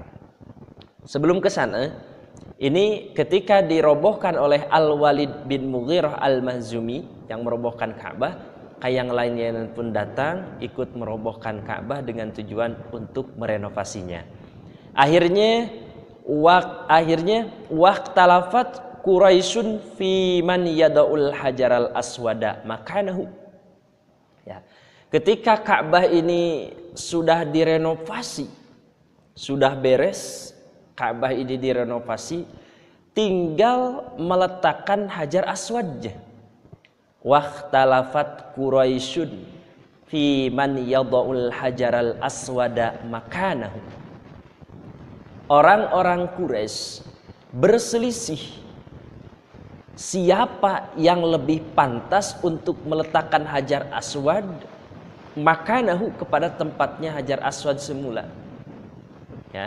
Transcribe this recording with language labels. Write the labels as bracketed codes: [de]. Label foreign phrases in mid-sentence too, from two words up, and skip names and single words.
[id] Sebelum ke sana, ini ketika dirobohkan oleh Al-Walid bin Mughirah Al-Mahjumi yang merobohkan Ka'bah, yang lainnya pun datang ikut merobohkan Ka'bah dengan tujuan untuk merenovasinya. [ar] Akhirnya واختلفت قريش في من يضع الحجر الأسود مكانه. [id] Ya. Ketika Ka'bah ini sudah direnovasi, sudah beres, Ka'bah ini direnovasi, tinggal meletakkan Hajar Aswadnya. [ar] واختلفت قريش في من يضع الحجر الأسود مكانه. [id] Orang-orang Quraisy berselisih siapa yang lebih pantas untuk meletakkan Hajar Aswad makanahu kepada tempatnya Hajar Aswad semula. Ya.